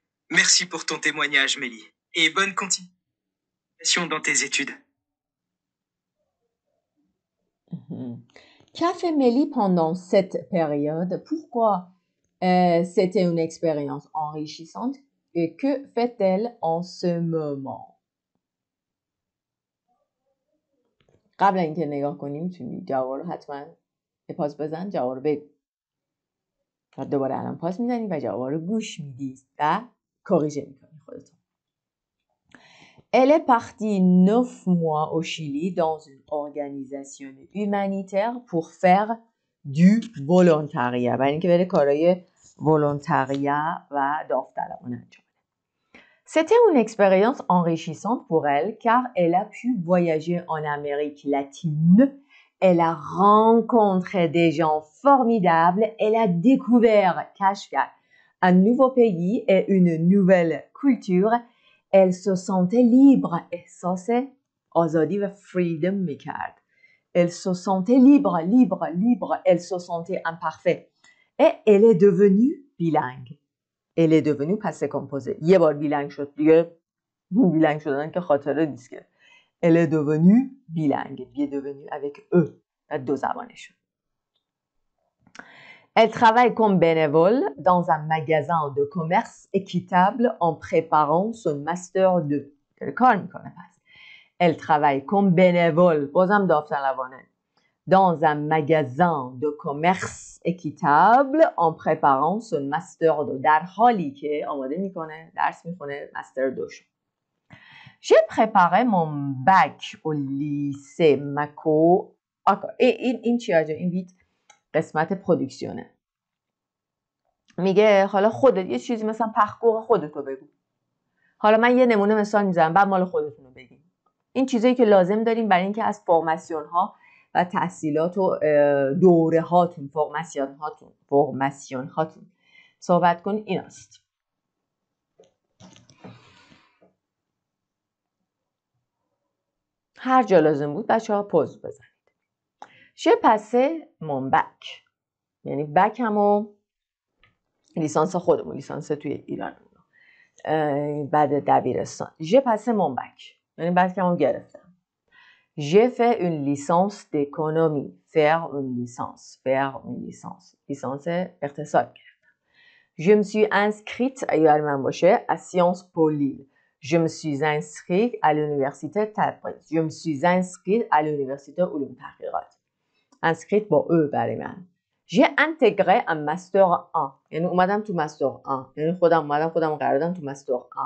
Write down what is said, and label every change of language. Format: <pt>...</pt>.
<fr>Merci pour ton témoignage, Mélie. Et bonne continuation dans tes études. Qu'a fait Mélie pendant cette période? Pourquoi c'était une expérience enrichissante? Et que fait-elle en ce moment؟</fr> <fa>قبل اینکه نگاه کنیم میتونی جواب رو حتما پاس بزن، جواب رو بگو. و دوباره الان پاس میزنی و جواب رو گوش میدی و کاریژه میکنی خودتون.</fa> <fr>Elle est partie 9 mois au Chili dans une organisation humanitaire pour faire du volontariat.</fr> <fa>برای اینکه بره کارهای volontariat و داوطلبانه انجام بده.</fa> <fr>C'était une expérience enrichissante pour elle car elle a pu voyager en Amérique latine. Elle a rencontré des gens formidables. Elle a découvert,</fr> <fa>کشف کرد,</fa> <fr>un nouveau pays et une nouvelle culture. Elle se sentait libre.</fr> <fa>احساس آزادی و freedom میکرد.</fa> <fr>Elle se sentait libre. Elle se sentait imparfait. Et elle est devenue bilingue. Elle est devenue passé composé.</fr> <fa>یه بار بیلنگ شد دیگه بیلنگ شدن که خاطره نیست که.</fa> <fr>Elle est devenue bilingue. Elle est devenue avec eux.</fr> <fa>دو زبانه شد.</fa> <fr>Elle travaille comme bénévole dans un magasin de commerce équitable en préparant son master 2.</fr> <fa>کار میکنه پس.</fa> <fr>Elle travaille comme bénévole.</fr> <fa>بازم داوطلبانه.</fa> <fr>Dans un magasin de commerce équitable en préparant son master 2.</fr> <fa>در حالی که آماده میکنه درس میخونه مستر 2 شو.</fa> <fr>J'ai préparé mon bac au lycée Mako.</fr> <fa>این چی آجا؟ این قسمت پرودکسیونه. میگه حالا خودت یه چیزی مثلا پخگوه خودتو بگو. حالا من یه نمونه مثال میزنم بعد مال خودتون رو بگیم. این چیزایی که لازم داریم برای اینکه از فرماسیون ها و تحصیلات و دوره هاتون فرماسیون هاتون صحبت کن ایناست. هر جا لازم بود بچه ها پوز بزنید.</fa> <fr>J'ai passé mon bac.</fr> <fa>یعنی بک همو لیسانس خودمون، لیسانس توی ایران بعد دبیرستان.</fa> <fr>J'ai passé mon bac.</fr> <fa>یعنی بک همو گرفتم.</fa> <fr>J'ai fait une licence d'économie. Faire une licence.</fr> <fa>لیسانس اقتصاد گرفتم.</fa> <fr>Je me suis inscrite</fr> <fa>اگر من باشه</fa> <fr>à Sciences Po Lille. Je me suis inscrite à l'université Tabriz. Je me suis inscrite à l'université علوم تحقیقات.</fr> <fa>inscrite با او برای من.</fa> <fr>J'ai intégré un master 1.</fr> <fa>یعنی اومدم تو مستر 1. یعنی خودم قرار دادم تو مستر 1.</fa>